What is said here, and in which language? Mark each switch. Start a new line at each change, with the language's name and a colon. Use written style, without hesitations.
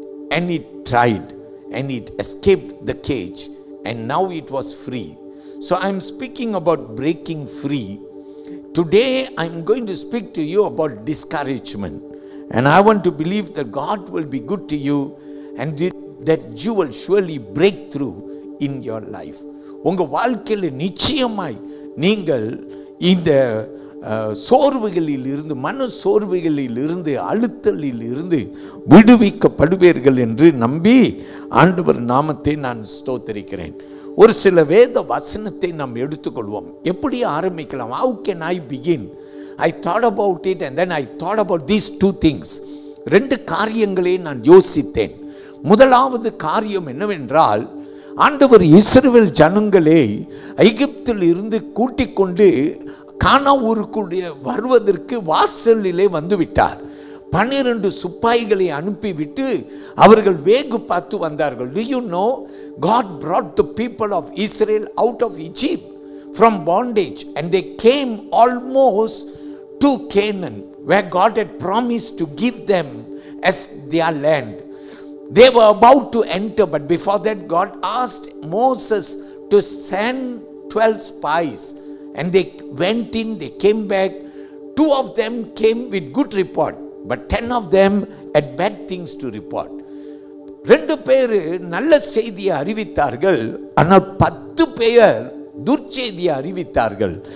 English: And it tried, and it escaped the cage, and now it was free. So I'm speaking about breaking free. Today I'm going to speak to you about discouragement. And I want to believe that God will be good to you, and that you will surely break through in your life.
Tamil: உங்க வாழ்க்கையில் நிச்சயமாய் நீங்கள் இந்த சோர்வுகளில் இருந்து, மன சோர்வுகளில் இருந்து, அழுத்தலில் இருந்து விடுவிக்கப்படுவீர்கள் என்று நம்பி ஆண்டவர் நாமத்தை நான் ஸ்தோத்திரிக்கிறேன். ஒரு சில வேத வசனத்தை நாம் எடுத்துக்கொள்வோம். எப்படி ஆரம்பிக்கலாம்?
English: How can I begin? I thought about it, and then I thought about these two things.
Tamil: ரெண்டு காரியங்களை நான் யோசித்தேன். முதலாவது காரியம் என்னவென்றால், ஆண்டவர் இஸ்ரவேல் ஜனங்களை எகிப்தில் இருந்து கூட்டிக் கொண்டு கானா ஊருக்குள்ளே வருவதற்கு வாசலிலே வந்து விட்டார். 12 சிப்பாய்களை அனுப்பிவிட்டு அவர்கள் வேகு பார்த்து வந்தார்கள்.
English: Do you know, God brought the people of Israel out of Egypt from bondage, and they came almost to Canaan, where God had promised to give them as their land. They were about to enter, but before that God asked Moses to send 12 spies, and they went in, they came back. 2 of them came with good report, but 10 of them had bad things to report.
Tamil: 2 பேர் நல்ல செய்தியை அறிவித்தார்கள், ஆனால் 10 பேர் துர்ச்செய்தியை அறிவித்தார்கள்.